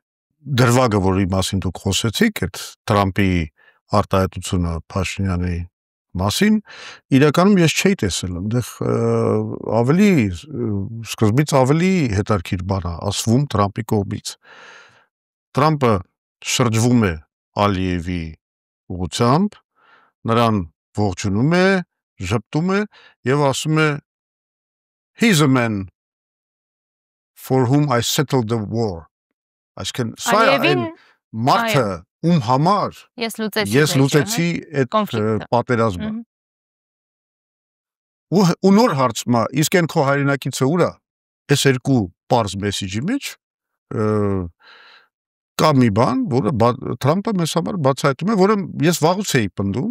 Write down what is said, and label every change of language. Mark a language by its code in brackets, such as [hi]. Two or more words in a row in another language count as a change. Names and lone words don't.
[hy] Դրվագը, որի մասին դուք խոսեցիք, այդ Թրամփի արտահայտությունը Փաշինյանի մասին, իրականում ես չէի տեսել, այնտեղ սկզբից ավելի հետաքրքիր բան է ասվում Թրամփի կողմից։ Թրամփը շրջվում է Ալիևի ուղղությամբ, նրան ողջունում է, ժպտում է եւ ասում է [en] He's a man for whom I settled the war. [hy] Այսինքն սա է մարդը, ում համար ես լուծեցի այդ պատերազմը։ Ու նոր հարցմա, իսկ այն քո հայրենակիցը ուր է։ Այս երկու պարզ մեսիջի մեջ կա մի բան, որը Թրամփը մեզ համար բացահայտում է, որը ես վաղուց էի պնդում,